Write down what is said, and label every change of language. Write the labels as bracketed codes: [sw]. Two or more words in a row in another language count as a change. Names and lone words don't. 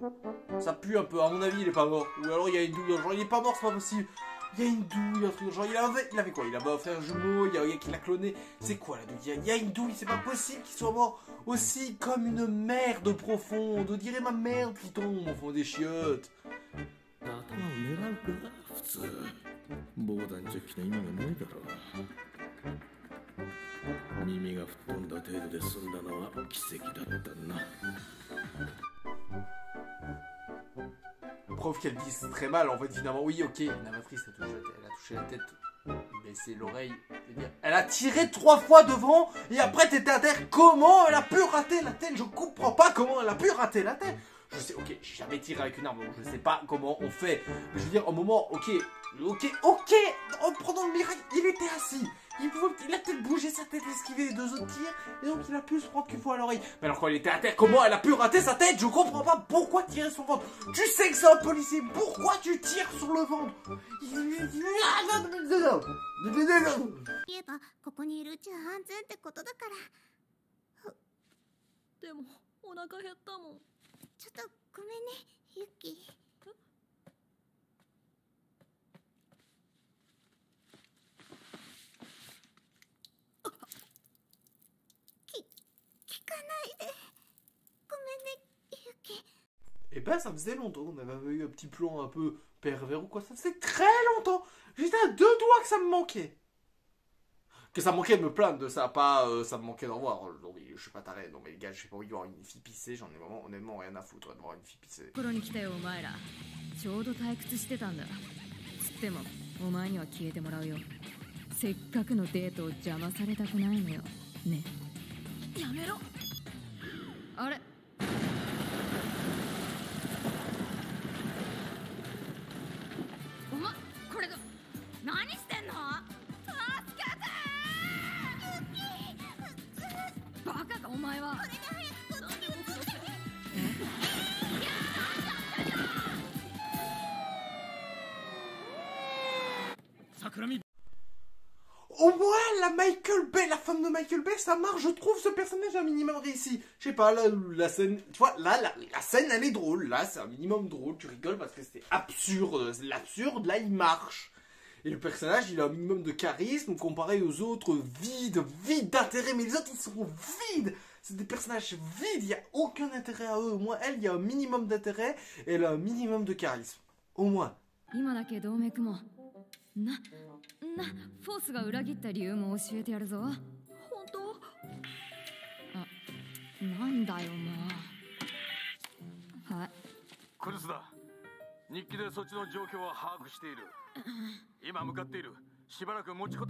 [fr] Ça pue un peu, à mon avis, il est pas mort. Ou alors il y a une douille, genre il est pas mort, c'est pas possible. Il y a une douille, un truc, genre il avait quoi? Il avait un frère jumeau, il y a un gars qui l'a cloné. C'est quoi la douille? Il y a une douille, c'est pas possible qu'il soit mort aussi comme une merde profonde. On dirait ma merde qui tombe au fond des chiottes. [ja] 頭を狙うか普通防弾チョッキの意味がないだろう耳が吹っ飛んだ程度で済んだのは奇跡だったな [fr] Preuve qu'elle vise très mal, en fait, finalement. Oui, ok, une amatrice elle a touché la tête, baissé l'oreille. Elle a tiré 3 fois devant, et après t'étais à terre. Comment elle a pu rater la tête? Je comprends pas comment elle a pu rater la tête. Je sais, ok, j'ai jamais tiré avec une arme, donc je sais pas comment on fait. Mais je veux dire, au moment, ok, en prenant le miracle, il était assis. Il a peut-être bougé sa tête, esquivé les 2 autres tirs, et donc il a pu se prendre qu'une fois à l'oreille. Mais alors quand elle était à terre, comment elle a pu rater sa tête? Je comprends pas pourquoi tirer sur le ventre. Tu sais que c'est un policier, pourquoi tu tires sur le ventre? [ja] 言えばここにいるうちは安全ってことだから。でもお腹減ったもん。ちょっとごめんね、ユキ。聞かないで。ごめんね、ユキ。 [fr] Eh ben, ça faisait longtemps qu'on avait eu un petit plan un peu pervers ou quoi. Ça faisait très longtemps. J'étais à 2 doigts que ça me manquait. Que ça me manquait de me plaindre de ça, pas ça me manquait d'en voir. Non, mais je suis pas taré. Non, mais les gars, j'ai pas envie de voir une fille pisser. J'en ai vraiment, honnêtement, rien à foutre de voir une fille pisser. [ja] 頃に来たよお前ら。ちょうど退屈してたんだ。つってもお前には消えてもらうよ。せっかくのデートを邪魔されたくないのよ。ね。やめろ。あれ。お前これが何してんの？助けて！バカかお前は。 [fr] Au moins, la Michael Bay, la femme de Michael Bay, ça marche. Je trouve ce personnage un minimum réussi. Je sais pas, la scène, tu vois, là, la scène, elle est drôle. Là, c'est un minimum drôle. Tu rigoles parce que c'est absurde. L'absurde, là, il marche. Et le personnage, il a un minimum de charisme comparé aux autres vides d'intérêt. Mais les autres, ils sont vides. C'est des personnages vides. Il n'y a aucun intérêt à eux. Au moins, elle, il y a un minimum d'intérêt et elle a un minimum de charisme. Au moins. [ja] 今だけ動脈もフォースが裏切った理由も教えてやるぞ。本当？あ、なんだよもう。はい。クルスだ。日記でそっちの状況は把握している。今向かっている。しばらく持ちこたえてくれ。